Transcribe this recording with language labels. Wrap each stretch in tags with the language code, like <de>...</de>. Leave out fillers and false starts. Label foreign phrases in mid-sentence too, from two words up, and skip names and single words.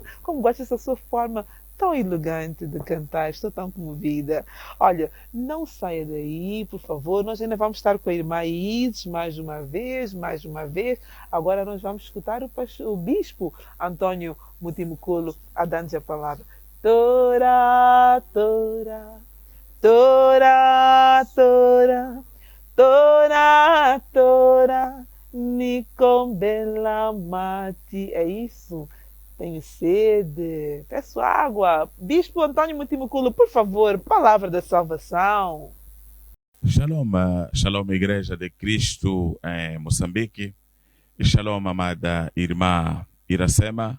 <pt>Como gosto dessa sua forma tão elegante de cantar, estou tão comovida. Olha, não saia daí, por favor, nós ainda vamos estar com a irmã Isis mais uma vez. Agora nós vamos escutar o bispo Antônio Mutimucolo a dar-nos a palavra. Tora, tora, tora, tora, tora, tora, Nicombela mati. É isso? Tenho sede, peço água. Bispo Antônio Mutimucolo, por favor, palavra da salvação. Shalom, shalom Igreja de Cristo em Moçambique. E shalom, amada irmã Iracema.</pt>